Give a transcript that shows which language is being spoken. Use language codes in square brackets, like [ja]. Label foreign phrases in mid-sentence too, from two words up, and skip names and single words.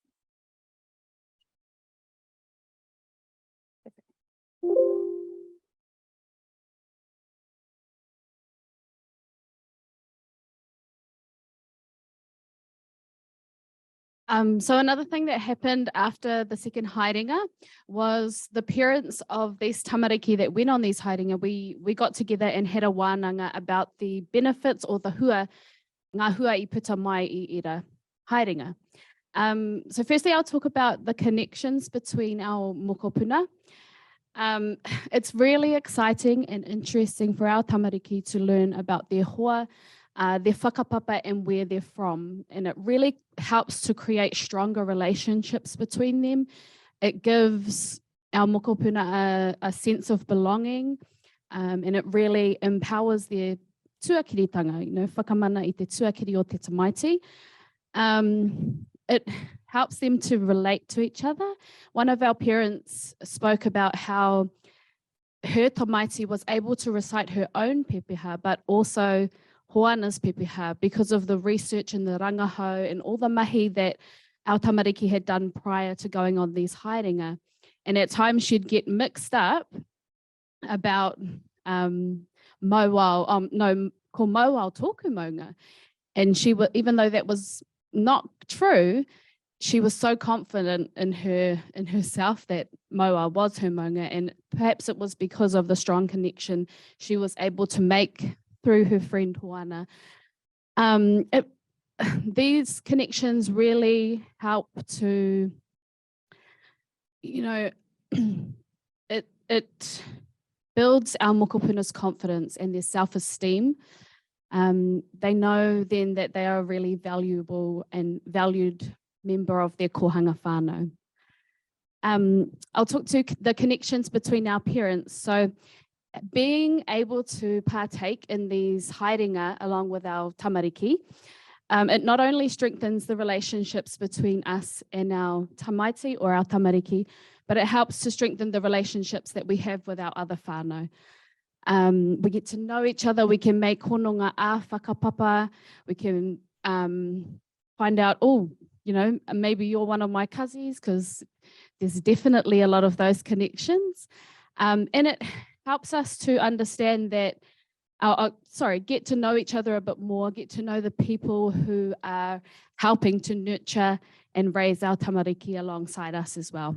[en] So another thing that happened after the second haerenga was the parents of these tamariki that went on these haerenga, we got together and had a wānanga about the benefits or the hua, [mi] ngā hua I puta mai I ira haerenga. [en] So firstly, I'll talk about the connections between our mokopuna. It's really exciting and interesting for our tamariki to learn about their hoa, their whakapapa and where they're from. And it really helps to create stronger relationships between them. It gives our mokopuna a sense of belonging, and it really empowers their tuakiritanga, [mi] whakamana I te tuakiri o te tamaiti. [en] It helps them to relate to each other. One of our parents spoke about how her tamaiti was able to recite her own pepeha, but also Hoana's pepeha because of the research and the rangahau and all the mahi that our tamariki had done prior to going on these haerenga. And at times she'd get mixed up about Mowal, [mi] ko Mowal tōku maunga. [en] And she would, even though that was not true, she was so confident in herself that Mowal was her maunga, and perhaps it was because of the strong connection she was able to make through her friend Hoana. These connections really help to, it builds our mokopuna's confidence and their self-esteem. They know then that they are a really valuable and valued member of their [mi] kohanga whānau. [en] I'll talk to the connections between our parents. So being able to partake in these haerenga along with our tamariki, it not only strengthens the relationships between us and our tamaiti or our tamariki, but it helps to strengthen the relationships that we have with our other whānau. We get to know each other. We can make [mi] hononga a whakapapa. [en] We can find out, oh, you know, maybe you're one of my cousins, because there's definitely a lot of those connections. And it helps us to understand that, get to know each other a bit more, get to know the people who are helping to nurture and raise our tamariki alongside us as well.